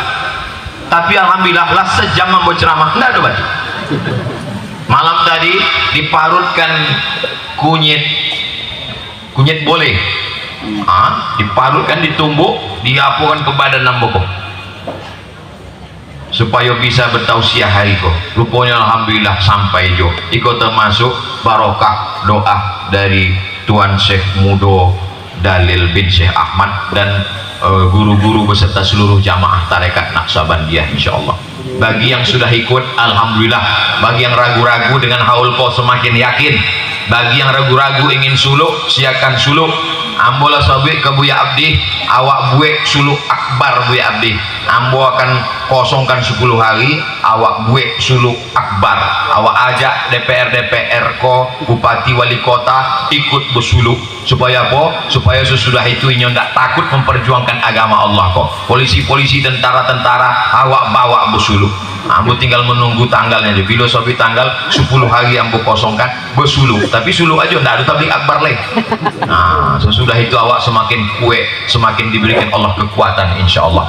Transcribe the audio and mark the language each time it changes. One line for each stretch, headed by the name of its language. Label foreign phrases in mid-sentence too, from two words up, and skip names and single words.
Indonesian: Tapi alhamdulillah lah sejam ambo ceramah tidak ada batuk. Malam tadi diparutkan kunyit boleh, diparutkan, ditumbuk, diapukan ke badan namboko supaya bisa bertausiah hari ko. Rupanya alhamdulillah sampai jo. Iko termasuk barokah doa dari Tuan Syekh Mudo Dalil bin Syekh Ahmad dan guru-guru beserta seluruh jamaah tarekat Naqsabandiyah insyaallah. Bagi yang sudah ikut alhamdulillah, bagi yang ragu-ragu dengan haul ko semakin yakin. Bagi yang ragu-ragu ingin suluk, siakan suluk.
Minangkabau: Ambolah sabik ke Buya Abdi, awak buek suluk akbar Buya Abdi.
Indonesian: Ambo akan kosongkan 10 hari,
Minangkabau: awak buek
Indonesian: suluk akbar. Awak ajak DPR ko, bupati wali kota ikut bersuluk. Supaya apa? Supaya sesudah itu inyo tidak takut memperjuangkan agama Allah kok. Polisi-polisi, tentara-tentara awak bawa bersuluk. Ambo tinggal menunggu tanggalnya aja. Filosofi tanggal 10 hari ambo kosongkan bersuluk. Tapi suluk aja tidak ada tablik akbar lagi. Nah, sesudah itu awak semakin kuat, semakin diberikan Allah kekuatan insyaallah.